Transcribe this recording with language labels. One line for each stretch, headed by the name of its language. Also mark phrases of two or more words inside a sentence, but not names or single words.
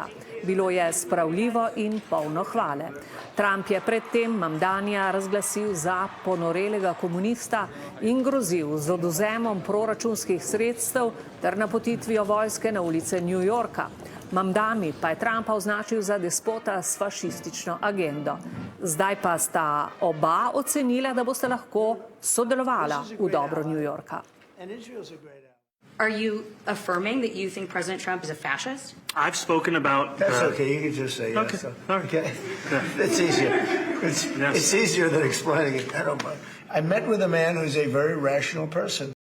Slovenian: Bilo je spravljivo in polno hvale. Trump je predtem Mamdanija razglasil za ponorelega komunista in grozil z odvzemom proračunskih sredstev ter napotitvijo vojske na ulice New Yorka. Mamdani pa je Trumpa označil za despota s fašistično agendo. Zdaj pa sta oba ocenila, da boste lahko sodelovala v dobro New Yorka.
English: Are you affirming that you think President Trump is a fascist? I've spoken about... That's okay, you can just say yes. Okay, all right. Okay? Yeah. It's easier. Yes. It's easier than explaining it. I don't mind. I met with a man who's a very rational person.